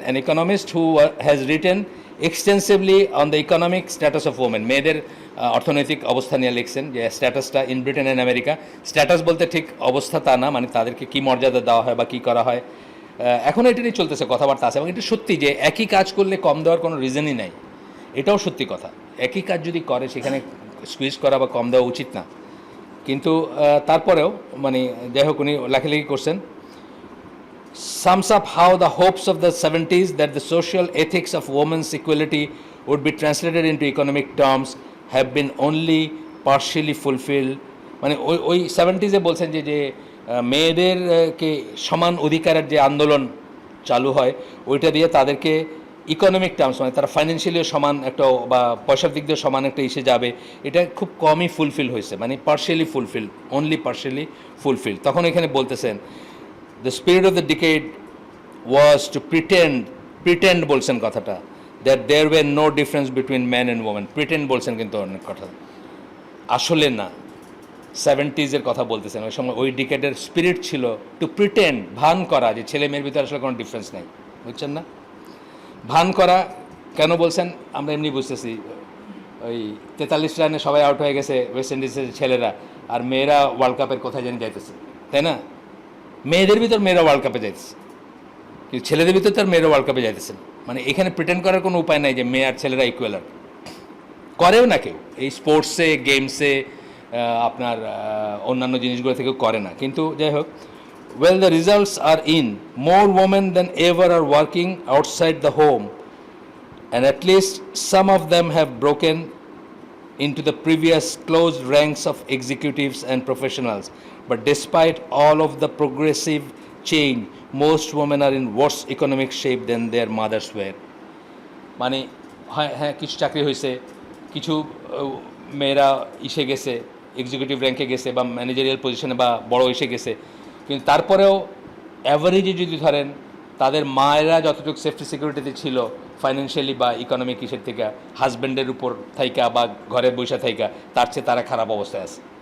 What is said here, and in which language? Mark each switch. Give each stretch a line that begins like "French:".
English: an economist who has written extensively on the economic status of women,
Bangla: মেয়েদের অর্থনৈতিক অবস্থা নিয়ে লিখছেন, যে স্ট্যাটাসটা
English: In Britain and America.
Bangla: Status বলতে ঠিক অবস্থা তা না, মানে তাদেরকে কী মর্যাদা দেওয়া হয় বা কী করা হয়, এখনও এটা নিয়ে চলতেছে, কথাবার্তা আছে। এবং এটা সত্যি যে একই কাজ করলে কম দেওয়ার কোনো রিজনই নাই, এটাও সত্যি কথা। একই কাজ যদি করে সেখানে স্কুইজ করা বা কম দেওয়া উচিত না। কিন্তু তারপরেও মানে যাই হোক উনি লেখালেখি করছেন,
English: sums up how the hopes of the 70s that the social ethics of women's equality would be translated into economic terms have been only partially fulfilled.
Bangla: মানে ওই 70s বলছেন যে মেয়েদেরকে সমান অধিকারের যে আন্দোলন চালু হয় ওইটা দিয়ে তাদেরকে ইকোনমিক টার্মস মানে তারা ফাইন্যান্সিয়ালিও সমান একটা বা পয়সার দিক দিয়ে সমান একটা ইসে যাবে, এটা খুব কমই ফুলফিল হয়েছে, মানে partially fulfil, only partially fulfil. তখন এখানে বলতেছেন
English: the spirit of the decade was to pretend
Bangla: বলছেন কথাটা,
English: that there were no difference between men and women, pretend
Bangla: বলছেন কিন্তু অনেক কথা, আসলে না। 70s কথা বলতেছেন, ওই সময় ওই ডিকেডের স্পিরিট ছিল টু প্রিটেন্ড, ভান করা যে ছেলে মেয়ের ভিতরে আসলে কোনো ডিফারেন্স নেই, বুঝছেন না? ভান করা কেন বলছেন আমরা এমনি বুঝতেছি, ওই 43 রানে সবাই আউট হয়ে গেছে ওয়েস্ট ইন্ডিজের ছেলেরা, আর মেয়েরা ওয়ার্ল্ড কাপের কোথায় জানি যাইতেছে, তাই না? মেয়েদের ভিতর মেয়েরা ওয়ার্ল্ড কাপে যাইতেছে, কিন্তু ছেলেদের ভিতর তার মেয়েরা ওয়ার্ল্ড কাপে যাইতেছে না। মানে এখানে প্রিটেন্ড করার কোনো উপায় নাই যে মেয়ে আর ছেলেরা ইকুয়াল, আর করেও না কেউ এই স্পোর্টসে গেমসে আপনার অন্যান্য জিনিসগুলো থেকেও করে না। কিন্তু যাই হোক,
English: Well the results are in, more women than ever are working outside the home, and at least some of them have broken into the previous closed ranks of executives and professionals. But despite all of the progressive change, most women are in worse economic shape than their mothers were.
Bangla: মানে হ্যাঁ কিছু চাকরি হয়েছে, কিছু মেয়েরা এসে গেছে executive র্যাঙ্কে গেছে বা ম্যানেজারিয়াল পজিশনে বা বড় এসে গেছে, কিন্তু তারপরেও অ্যাভারেজে যদি ধরেন তাদের মায়েরা যতটুকু সেফটি সিকিউরিটিতে ছিল ফাইন্যান্সিয়ালি বা ইকোনমিক ইসের থেকে, হাজব্যান্ডের উপর থাইকা বা ঘরে বসে থাইকা, তার চেয়ে তারা খারাপ অবস্থায় আছে।